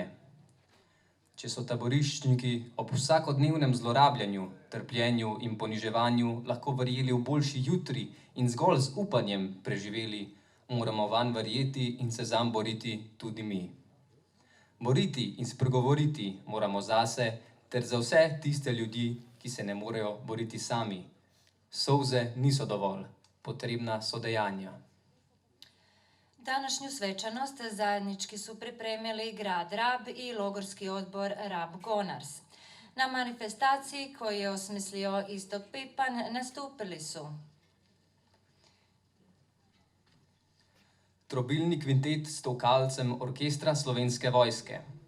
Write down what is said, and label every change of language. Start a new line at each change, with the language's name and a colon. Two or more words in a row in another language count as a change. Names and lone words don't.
Slovenian: Če so taboriščniki ob vsakodnevnem zlorabljanju, trpljenju in poniževanju lahko verjeli v boljši jutri in zgolj z upanjem preživeli, moramo vanj verjeti in se zanj boriti tudi mi. Boriti in spregovoriti moramo zase ter za vse tiste ljudi, ki se ne morejo boriti sami. Solze niso dovolj, potrebna so dejanja.
Croatian: Današnju svečanost zajednički su pripremili grad Rab i logorski odbor Rab Gonars. Na manifestaciji koju je osmislio Istok Pipan nastupili su
Slovenian: Trobilni kvintet s tokalcem Orkestra Slovenske vojske.